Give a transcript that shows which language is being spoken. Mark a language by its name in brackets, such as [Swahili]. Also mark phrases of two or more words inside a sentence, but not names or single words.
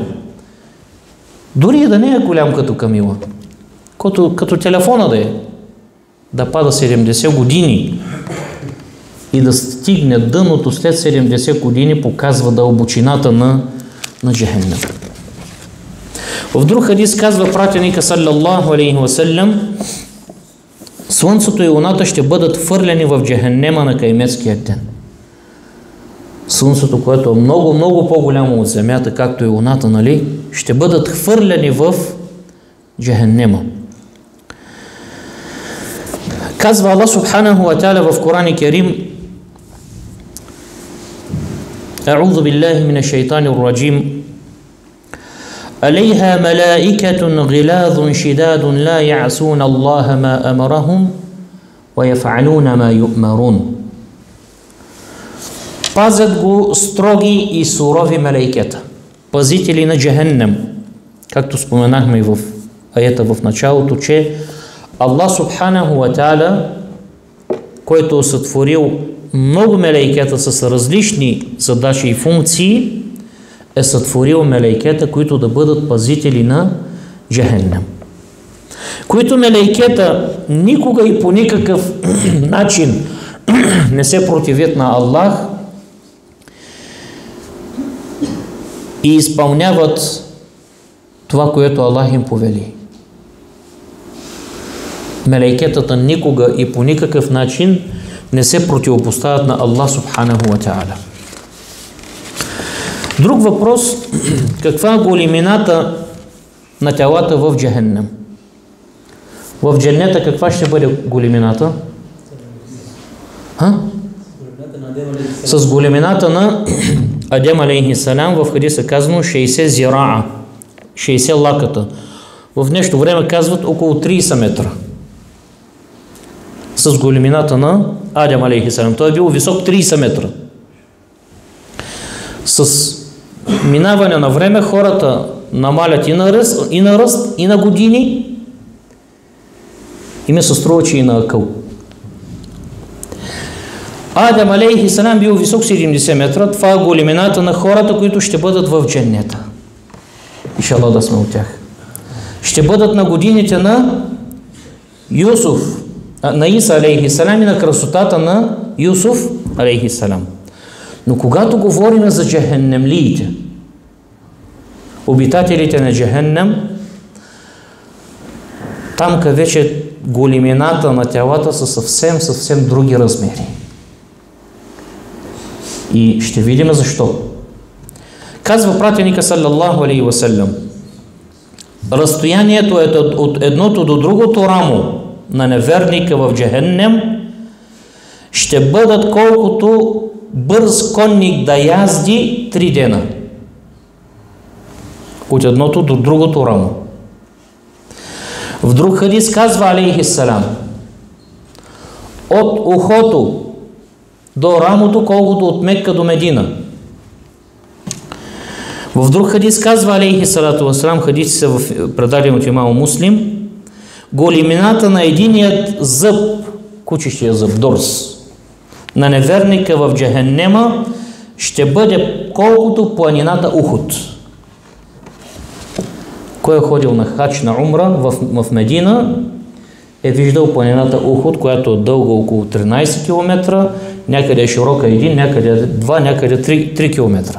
[Bulgarian] Дори и да не е голям като камила. Като телефона да е. Да пада 70 години и да стигне дъното след 70 години, показва дълбочината на Джехеннем. В друг хадис казва пратеника [Arabic] صلى الله عليه وسلم: [Bulgarian] слънцето и луната ще бъдат хвърлени в джехеннема на кайметския ден. Слънцето, което е много, много по-голямо от земята, както и луната, нали, ще бъдат хвърлени в джехеннема. Казва Аллах [Arabic] سبحانه وتعالى [Bulgarian] в Коран Керим: [Arabic] أعوذ بالله من الشيطان الرجيم. عليها ملائكة غلاظ شداد لا يعصون الله ما أمرهم ويفعلون ما يؤمرون. [Bulgarian] Пазят го строги и сурови мелайкета, пазители на Джахеннем. Както споменахме и в аята в началото, че Аллах [Arabic] سبحانه وتعالى, [Bulgarian] който е сътворил много мелайкета с различни задачи и функции, е сътворил мелайкета, които да бъдат пазители на Джахеннем. Които мелайкета никога и по никакъв начин не се противят на Аллах и изпълняват това, което Аллах им повели. Мелайкетата никога и по никакъв начин не се противопоставят на Аллах [Arabic] سبحانه وتعالى. [Bulgarian] Друг въпрос: каква е големината на тялата в Джахеннем? В дженнета каква ще бъде големината? С големината на Адем [Arabic] عليه السلام. [Bulgarian] В хадиса казано 60 зира'a, 60 лаката. В днешно време казват около 30 метра. С големината на Адем [Arabic] عليه السلام. [Bulgarian] Той е бил висок 30 метра. С минаване на време хората намалят и на ръст, и на години, и ми се струва, че и на акъл. Адем [Arabic] عليه السلام [Bulgarian] бил висок 70 метра. Това е големината на хората, които ще бъдат в дженнета. Иншаллах да сме от тях. Ще бъдат на годините на Юсуф, на Иса [Arabic] عليه السلام [Bulgarian] и на красотата на Юсуф [Arabic] عليه السلام. [Bulgarian] Но когато говорим за джахеннемлиите, обитателите на Джахеннем, там вече големината на тялата са съвсем други размери. И ще видим защо. Казва пратеника [Arabic] صلى الله عليه وسلم: [Bulgarian] разстоянието е от едното до другото рамо на неверника в Джахеннем ще бъдат колкото бърз конник да язди 3 дена. От едното до другото рамо. В друг хадис казва [Arabic] عليه السلام: [Bulgarian] от ухото до рамото колкото от Мекка до Медина. В друг хадис казва [Arabic] عليه الصلاة والسلام, [Bulgarian] хадиси са в предадени от имам Муслим: големината на единият зъб, кучещия зъб, дорс, на неверника в Джахеннема ще бъде колкото планината Ухуд. Кой е ходил на хач, на умра в Медина, е виждал планината Ухуд, която е дълга около 13 км, някъде е широка 1, някъде 2, някъде 3 км.